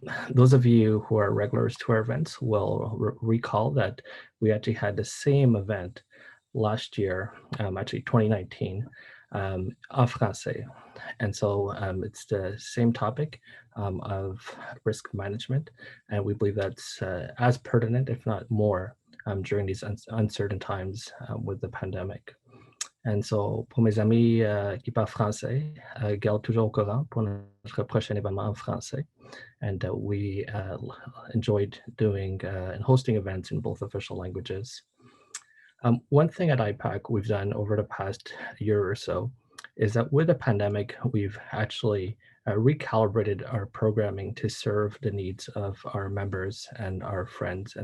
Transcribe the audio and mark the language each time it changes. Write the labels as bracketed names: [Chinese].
[English] Those of you who are regulars to our events will recall that we actually had the same event last year, actually 2019, en français. And so it's the same topic of risk management, and we believe that's as pertinent, if not more, during these uncertain times with the pandemic. And so, [French] pour mes amis qui parlent français, garde toujours au courant pour notre prochain événement en français. [English] And we enjoyed doing and hosting events in both official languages. One thing at IPAC we've done over the past year or so is that with the pandemic, we've actually recalibrated our programming to serve the needs of our members and our friends.